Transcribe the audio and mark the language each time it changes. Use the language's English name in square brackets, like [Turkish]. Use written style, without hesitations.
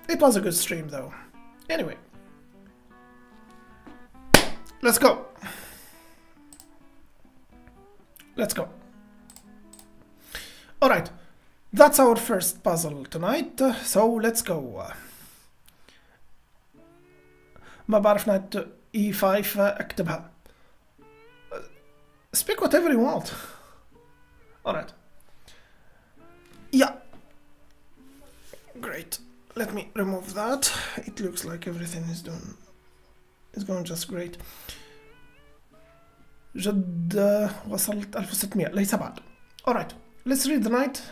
[English] It was a good stream though. Anyway, let's go. Alright, that's our first puzzle tonight, so let's go. [Arabic] ما بعرف [English] knight e5 [Arabic] اكتبها. [English] Speak whatever you want. Alright. Yeah. Great. Let me remove that. It looks like everything is going just great. [Arabic] جد وصلت 1600 ليس بعد. [English] Alright. Let's read the knight.